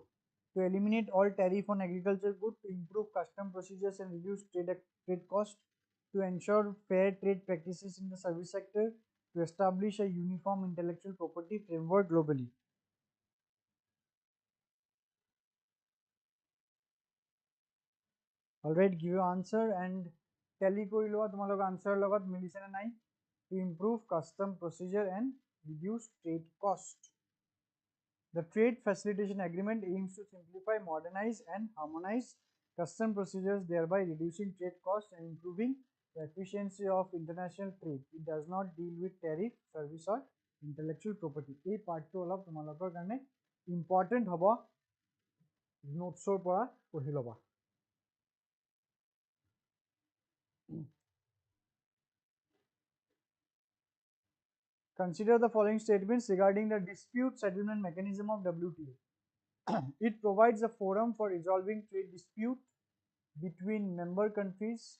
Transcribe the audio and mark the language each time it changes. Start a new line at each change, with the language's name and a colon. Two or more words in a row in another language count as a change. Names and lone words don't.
English: To eliminate all tariff on agriculture goods, to improve custom procedures and reduce trade cost, to ensure fair trade practices in the service sector, to establish a uniform intellectual property framework globally. Alright, give your answer and
Assamese: tally কৰি লোৱা তোমালোকৰ answer লগত মিলিছে নে নাই.
English: To improve custom procedure and reduce trade cost. The Trade Facilitation Agreement aims to simplify, modernize, and harmonize custom procedures, thereby reducing trade costs and improving the efficiency of international trade. It does not deal with tariff, service, or intellectual property. A part
Assamese: টো অলপ তোমালোকৰ কাৰণে important হ'ব. Notes ৰ পৰা পঢ়ি ল'বা.
English: Consider the following statements regarding the dispute settlement mechanism of WTO. It provides a forum for resolving trade dispute between member countries.